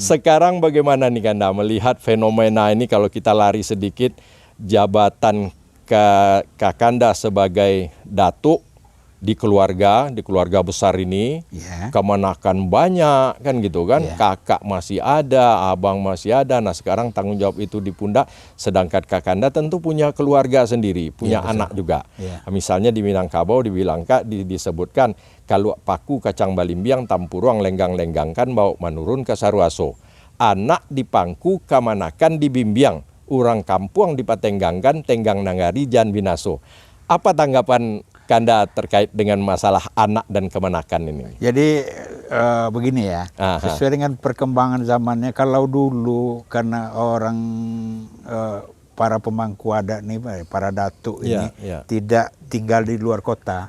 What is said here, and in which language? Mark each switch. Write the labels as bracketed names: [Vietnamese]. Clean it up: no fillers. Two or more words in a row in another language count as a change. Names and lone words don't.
[Indonesian] Sekarang bagaimana nih Kanda melihat fenomena ini kalau kita lari sedikit jabatan Kakanda sebagai datuk di keluarga besar ini, kemenakan banyak kan gitu kan, kakak masih ada, abang masih ada, nah sekarang tanggung jawab itu di pundak, sedangkan Kakanda tentu punya keluarga sendiri, punya anak juga. Misalnya di Minangkabau disebutkan, [Minangkabau] kalau paku kacang balimbiang tampuruang lenggang-lenggangkan bau menurun ke Saruaso, anak dipangku kamanakan dibimbiang, urang kampung dipatenggangkan tenggang nangari jan binaso. [Indonesian] Apa tanggapan Kanda terkait dengan masalah anak dan kemenakan ini? Jadi begini ya, sesuai dengan perkembangan zamannya, kalau dulu karena orang para pemangku adat nih, para datuk ini tidak tinggal di luar kota.